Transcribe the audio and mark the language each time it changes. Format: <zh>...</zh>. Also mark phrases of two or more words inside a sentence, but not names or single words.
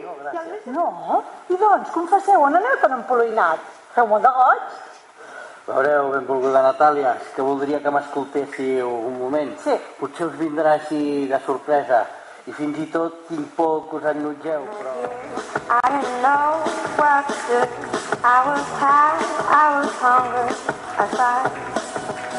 <ca>No? I doncs, confesseu, on aneu tan empoloinat? Feu molt de goig? Veureu, benvolguda Natàlia, és que voldria que m'escoltéssiu un moment. Sí. Potser us vindrà així de sorpresa i fins i tot tinc por que us enutgeu, però...</ca> <en>I didn't know what to do. I was tired, I was hungry. I thought</en>